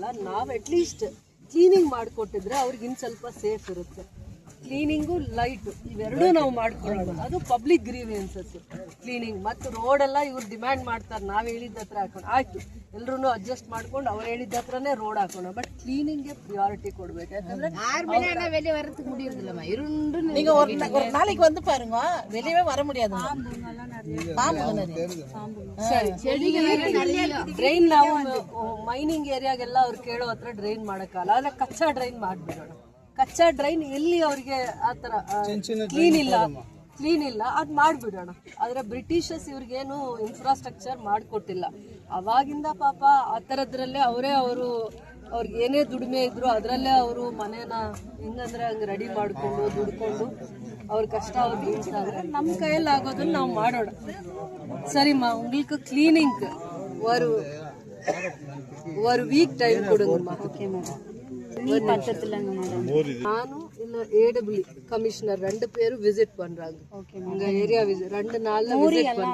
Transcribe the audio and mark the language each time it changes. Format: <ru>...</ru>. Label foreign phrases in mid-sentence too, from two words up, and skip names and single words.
<kn>ನಾವು ಅಟ್ಲೀಸ್ಟ್ ಕ್ಲೀನಿಂಗ್ ಮಾಡಿಕೊಟ್ಟಿದ್ರೆ ಅವ್ರಿಗೆ ಇನ್ನು ಸ್ವಲ್ಪ ಸೇಫ್ ಇರುತ್ತೆ. ಕ್ಲೀನಿಂಗು ಲೈಟು ಇವೆರಡೂ ನಾವು ಮಾಡ್ಕೊಳ್ಳೋಣ, ಅದು</kn> <en>public grievances.</en> <kn>ಕ್ಲೀನಿಂಗ್ ಮತ್ತು ರೋಡೆಲ್ಲ ಇವ್ರು ಡಿಮ್ಯಾಂಡ್ ಮಾಡ್ತಾರೆ, ನಾವು ಹೇಳಿದ ಹತ್ರ ಹಾಕೋಣ. ಆಯಿತು, ಎಲ್ಲರೂ ಅಡ್ಜಸ್ಟ್ ಮಾಡ್ಕೊಂಡು ಅವ್ರು ಹೇಳಿದ ಹತ್ರನೇ ರೋಡ್ ಹಾಕೋಣ. ಬಟ್ ಕ್ಲೀನಿಂಗ್ಗೆ ಪ್ರಿಯಾರಿಟಿ ಕೊಡ್ಬೇಕು. ಯಾಕಂದ್ರೆ</kn> <ta>வெளியே வரதுக்கு முடியறதில்லமா. இருண்டு நீங்க ஒரு நாளைக்கு வந்து பாருங்க, வெளியவே வர முடியாது.</ta> <kn>ಡ್ರೈನ್ ನಾವು ಮೈನಿಂಗ್ ಏರಿಯಾಗೆಲ್ಲ ಅವ್ರು ಕೇಳೋ ಹತ್ರ ಡ್ರೈನ್ ಮಾಡೋಕ್ಕಲ್ಲ, ಆದರೆ ಕಚ್ಚಾ ಡ್ರೈನ್ ಮಾಡಿಬಿಡೋಣ. ಕಚ್ಚಾ ಡ್ರೈನ್ ಎಲ್ಲಿ ಅವ್ರಿಗೆ ಆ ಥರ ಕ್ಲೀನ್ ಇಲ್ಲ ಅದು ಮಾಡಿಬಿಡೋಣ. ಆದರೆ ಬ್ರಿಟಿಷರ್ಸ್ ಇವ್ರಿಗೇನು ಇನ್ಫ್ರಾಸ್ಟ್ರಕ್ಚರ್ ಮಾಡಿಕೊಟ್ಟಿಲ್ಲ. ಅವಾಗಿಂದ ಪಾಪ ಆ ಥರದ್ರಲ್ಲೇ ಅವ್ರಿಗೆ ಏನೇ ದುಡಿಮೆ ಇದ್ರು ಅದರಲ್ಲೇ ಅವರು ಮನೇನ ಹೆಂಗಂದ್ರೆ ಹಂಗೆ ರೆಡಿ ಮಾಡಿಕೊಂಡು ದುಡ್ಕೊಂಡು ಅವ್ರ ಕಷ್ಟ ಅವ್ರು ಇದ್ದಾರೆ. ನಮ್ಮ ಕೈಯಲ್ಲಿ ಆಗೋದನ್ನ ನಾವು ಮಾಡೋಣ.</kn> <ta>சரிம்மா, உங்களுக்கு கிளீனிங் ஒரு</ta> <en>week time</en> <ta>கொடுங்கம்மா.</ta> <en>okay madam.</en> <ta>பக்கத்துல மேடம் ನಾನು இல்ல</ta> <en>AW commissioner</en> <ta>2 பேரும் விசிட் பண்றாங்க. உங்க</ta> <en>area visit</en> <ta>2 நாள்ல விசிட் பண்றாங்க.</ta>